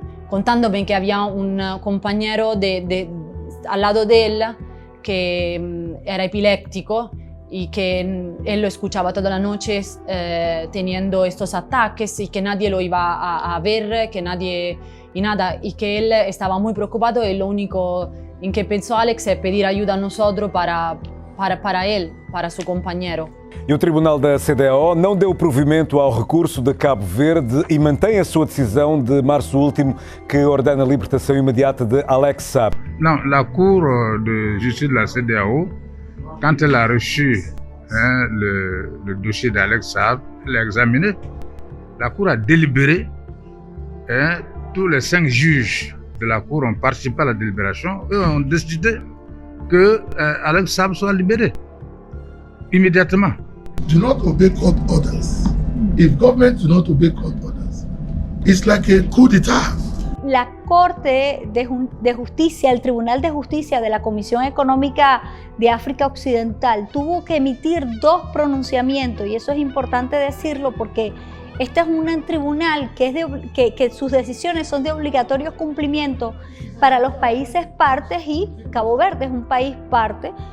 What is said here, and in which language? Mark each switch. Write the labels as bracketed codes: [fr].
[es] contándome que había un compañero al lado de él que era epiléptico y que él lo escuchaba toda la noche teniendo estos ataques y que nadie lo iba a ver, que nadie y nada, y que él estaba muy preocupado y lo único en que pensó Alex es pedir ayuda a nosotros para él, para su compañero. [pt] E o Tribunal da CDAO não deu provimento ao recurso de Cabo Verde e mantém a sua decisão de março último que ordena a libertação imediata de Alex Saab. [fr] Non, la Cour de justice de la CEDEAO, quand elle a reçu le dossier d'Alex Saab, elle a examiné. La Cour a délibéré. Tous les 5 juges de la Cour ont participé à la délibération et ont décidé que Alex Saab soit libéré immédiatement. [en] Do not obey court orders. If government do not obey court orders, it's like a coup d'etat. [es] La Corte de Justicia, el Tribunal de Justicia de la Comisión Económica de África Occidental tuvo que emitir 2 pronunciamientos, y eso es importante decirlo porque este es un tribunal que sus decisiones son de obligatorio cumplimiento para los países partes y Cabo Verde es un país parte.